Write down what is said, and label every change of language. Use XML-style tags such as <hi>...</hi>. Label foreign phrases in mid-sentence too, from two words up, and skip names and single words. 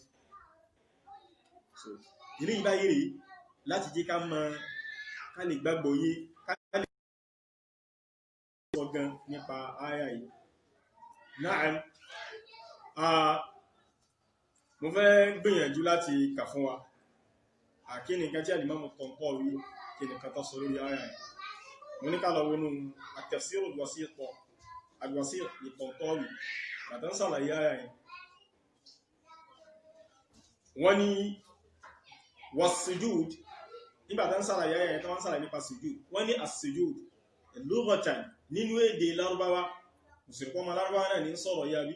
<yo>so ilé yìí báyìí rèé láti jẹ́ ká mọ̀ ká lè gbàgbọ́ yé ká lè sọ gan nípa àyà yìí. Na'am, mo fẹ́ gbìyànjú láti kà fún wa àkíní nǹkan tí Al-Imam At-Tantawi kí ni kan tó sọ lórí àyà yìí. mo ní ká lọ wọnú at-tafsir al-wasit li-Tantawi àtàn sàlàyé àyà yìí. wọ́n ní was-sujud nígbà tán sàlàyé àyà yìí tán wọ́n sàlàyé nípa sujud. wọ́n ní</yo> <ar>السجود لغة</ar> <yo>nínú èdè Lárúbáwá mùsùlùmí ọmọ Lárúbáwá náà ní sọ̀rọ̀ yá bí.</yo>